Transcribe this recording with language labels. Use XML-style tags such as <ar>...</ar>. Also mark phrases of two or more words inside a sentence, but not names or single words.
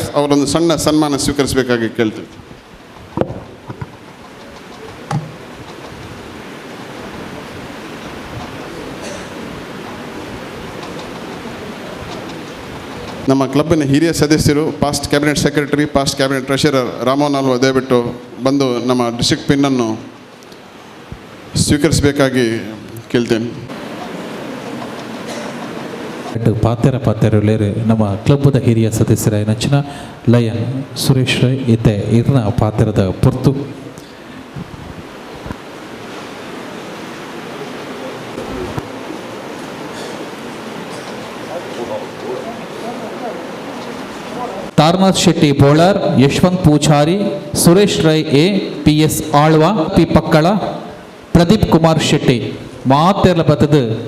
<kn>ಅವರೊಂದು ಸಣ್ಣ ಸನ್ಮಾನ ಸ್ವೀಕರಿಸಬೇಕಾಗಿ ಕೇಳ್ತೀವಿ. ನಮ್ಮ ಕ್ಲಬ್ಬಿನ ಹಿರಿಯ ಸದಸ್ಯರು,</kn> <en>past cabinet secretary, past cabinet treasurer</en> <kn>ರಾಮೋಹನ್ ಅಲ್ವ ದಯವಿಟ್ಟು ಬಂದು ನಮ್ಮ ಡಿಸ್ಟ್ರಿಕ್ಟ್ ಪಿನ್ನನ್ನು ಸ್ವೀಕರಿಸಬೇಕಾಗಿ ಕೇಳ್ತೇನೆ.</kn> <tcy>ಪಾತೆರಲೇರು ನಮ್ಮ ಕ್ಲಬ್ದ ಹಿರಿಯ ಸದಸ್ಯರ ನೆಚ್ಚಿನ ಲಯನ್ ಸುರೇಶ್ ರೈ ಇತ್ತೆ ಇರ್ನ ಪಾತೆರದ ಪೊರ್ತು ತಾರನಾಥ್ ಶೆಟ್ಟಿ ಬೋಳರ್, ಯಶವಂತ್ ಪೂಜಾರಿ, ಸುರೇಶ್ ರೈ ಎ, PS ಆಳ್ವಾ, P ಪಕ್ಕಳ, ಪ್ರದೀಪ್ ಕುಮಾರ್ ಶೆಟ್ಟಿ ಮಾತೆರ್ಲ ಬತ್ತದ</tcy>